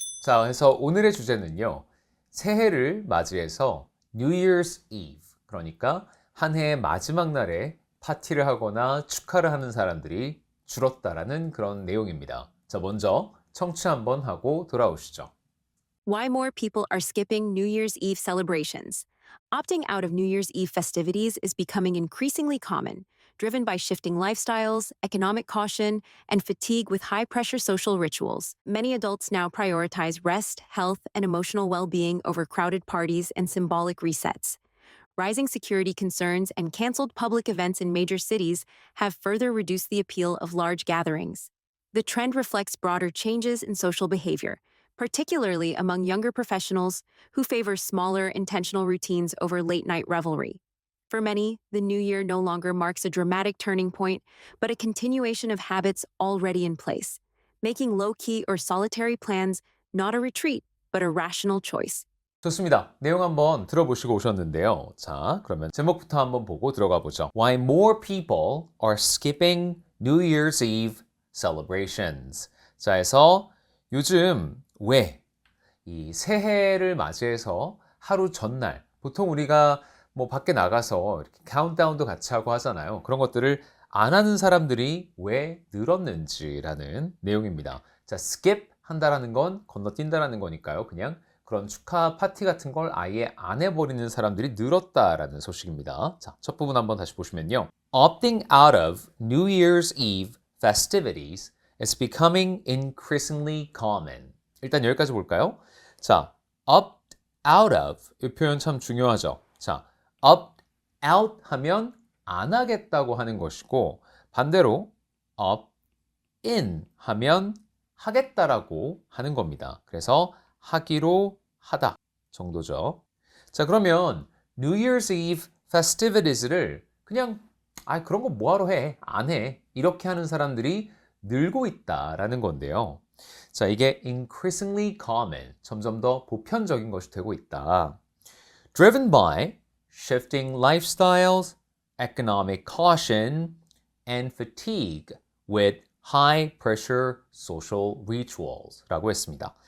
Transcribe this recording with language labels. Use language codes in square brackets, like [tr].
[ko] 자, 그래서 오늘의 주제는요. 새해를 맞이해서 New Year's Eve, 그러니까 한 해의 마지막 날에 파티를 하거나 축하를 하는 사람들이 줄었다라는 그런 내용입니다. 자, 먼저 청취 한번 하고 돌아오시죠. [en] Why more people are skipping New Year's Eve celebrations. Opting out of New Year's Eve festivities is becoming increasingly common, driven by shifting lifestyles, economic caution, and fatigue with high pressure social rituals. Many adults now prioritize rest, health, and emotional well being over crowded parties and symbolic resets. Rising security concerns and canceled public events in major cities have further reduced the appeal of large gatherings. The trend reflects broader changes in social behavior, particularly among younger professionals who favor smaller, intentional routines over late night revelry. For many, the new year no longer marks a dramatic turning point, but a continuation of habits already in place, making low key or solitary plans not a retreat, but a rational choice. [ko] 좋습니다. 내용 한번 들어보시고 오셨는데요. 자, 그러면 제목부터 한번 보고 들어가 보죠. [en] Why more people are skipping New Year's Eve celebrations. [ko] 자, 해서 요즘 왜 이 새해를 맞이해서 하루 전날 보통 우리가 뭐 밖에 나가서 이렇게 카운트다운도 같이 하고 하잖아요. 그런 것들을 안 하는 사람들이 왜 늘었는지라는 내용입니다. 자, skip 한다라는 건 건너뛴다라는 거니까요. 그냥 그런 축하 파티 같은 걸 아예 안 해버리는 사람들이 늘었다라는 소식입니다. 자, 첫 부분 한번 다시 보시면요. [en] Opting out of New Year's Eve festivities is becoming increasingly common. [ko] 일단 여기까지 볼까요? 자, opt out of 이 표현 참 중요하죠. 자, opt out 하면 안 하겠다고 하는 것이고 반대로 opt in 하면 하겠다라고 하는 겁니다. 그래서 하기로 하다 정도죠. 자, 그러면 [en] New Year's Eve festivities [ko] 를 그냥 그런 거 뭐하러 해? 안 해. 이렇게 하는 사람들이 늘고 있다라는 건데요. 자, 이게 [en] increasingly common, [ko] 점점 더 보편적인 것이 되고 있다. [en] Driven by shifting lifestyles, economic caution, and fatigue with high pressure social rituals [ko] 라고 했습니다.